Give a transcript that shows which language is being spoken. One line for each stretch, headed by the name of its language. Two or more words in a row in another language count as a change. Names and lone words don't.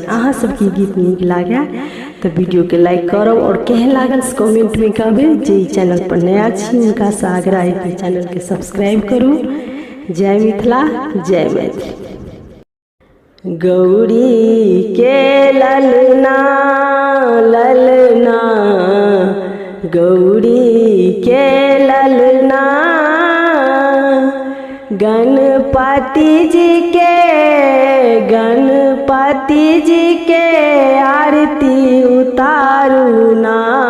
Maithili: अहाँ सबके गीत नीक लागे तो वीडियो के लाइक करब और केहन लागल से कमेंट में कहबे। जे चैनल पर नया छी उनका से आग्रह है कि चैनल के सब्सक्राइब करू। जय मिथिला जय मैथिली। गौरी के ललना ललना गौरी के ललना गणपति जी के आरती उतारू ना।